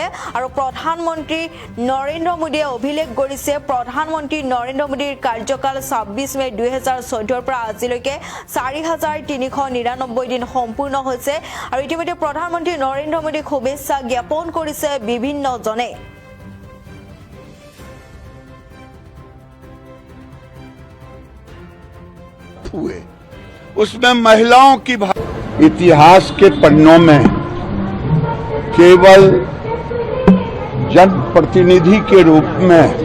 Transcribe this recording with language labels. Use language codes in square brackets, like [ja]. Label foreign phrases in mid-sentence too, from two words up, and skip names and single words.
[as] আৰু প্ৰধানমন্ত্ৰী নৰেন্দ্ৰ মোদীয়ে অভিলেখ গঢ়িছে। প্ৰধানমন্ত্ৰী নৰেন্দ্ৰ মোদীৰ কাৰ্যকাল ২৬ মে ২০১৪ৰ পৰা আজিলৈকে ৪,৩৯৯ দিন সম্পূৰ্ণ হৈছে। আৰু ইতিমধ্যে প্ৰধানমন্ত্ৰী নৰেন্দ্ৰ মোদীক শুভেচ্ছা জ্ঞাপন কৰিছে বিভিন্নজনে। [hi] हुए उसमें महिलाओं की इतिहास के पन्नों में केवल जनप्रतिनिधि के रूप में